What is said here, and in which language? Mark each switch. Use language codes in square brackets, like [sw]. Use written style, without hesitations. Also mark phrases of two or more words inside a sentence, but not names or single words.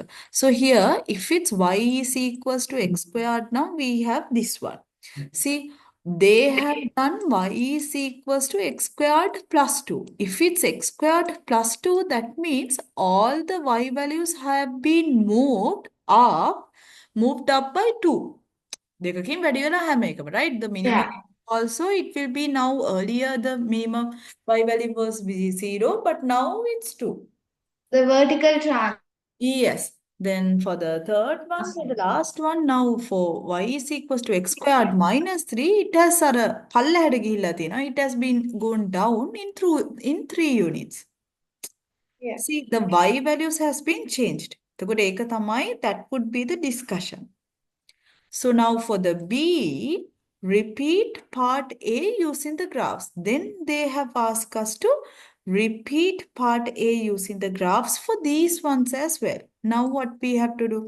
[en] So here, if it's y is equals to x squared, now we have this one. See, They have done y is equals to x squared plus 2. If it's x squared plus 2, that means all the y values have been moved up by 2. [si] දෙකකින් වැඩි වෙලා හැම එකම, [en] right? The minimum Yeah, also it will be now earlier the minimum y value was 0, but now it's 2. the vertical trans. Yes. Then for the third one, for the last one, now for y is equals to x squared minus 3, it has [si] පල්ලෙහාට ගිහිල්ලා තියෙනවා. [en] It has been gone down in 3 units. Yeah. See, the y values has been changed. [si] එතකොට ඒක තමයි, [en] that would be the discussion. So now for the B, repeat part A using the graphs. Then they have asked us to repeat part A using the graphs for these ones as well. Now what we have to do?